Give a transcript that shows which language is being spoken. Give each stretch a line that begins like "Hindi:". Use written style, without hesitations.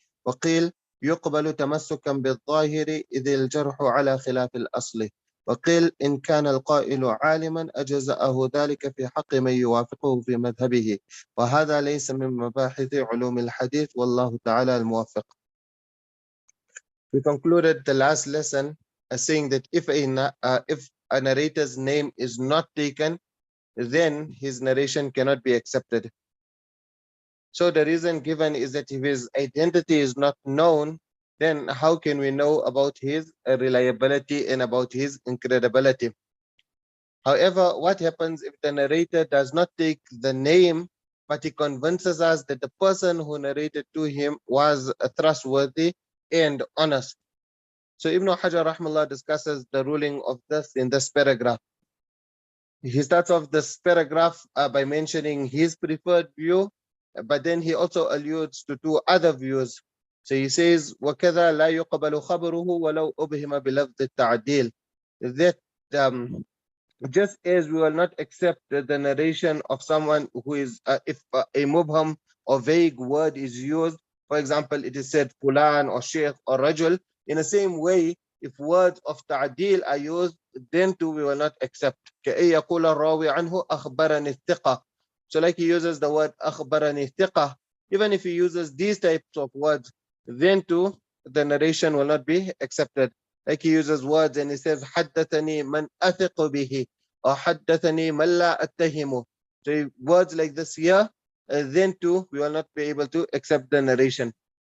Arabic: وقيل يقبل تمسكا بالظاهر إذ الجرح على خلاف الأصل. وقيل إن كان القائل عالما أجزأه ذلك في حق من يوافقه في مذهبه، وهذا ليس من مباحث علوم الحديث والله تعالى الموفق.
English: We concluded the last lesson saying that if a narrator's name is not taken, then his narration cannot be accepted. So the reason given is that if his identity is not known, then how can we know about his reliability and about his incredibility? However, what happens if the narrator does not take the name, but he convinces us that the person who narrated to him was trustworthy and honest? So Ibn Hajar rahmallah discusses the ruling of this in this paragraph. He starts off this paragraph by mentioning his preferred view, but then he also alludes to two other views. So he says,
Arabic: وَكَذَا لَا يُقْبَلُ خَبَرُهُ وَلَوْ أُبْهِمَ بِلَفْظِ التَّعْدِيلِ.
English: That just as we will not accept the narration of someone who is, if a mubham or vague word is used, for example, it is said fulan or sheikh or rajul, in the same way, if words of ta'dil are used, then too we will not accept.
Arabic: كأي يقول الراوي عنه أخبرني الثقة.
English: So like he uses the word
Arabic: أخبرني الثقة,
English: even if he uses these types of words, then too the narration will not be accepted. Like he uses words and he says
Arabic: حدثني من أثق به
English: or
Arabic: حدثني من لا أتهمه.
English: So words like this here, then too we will not be able to accept the narration.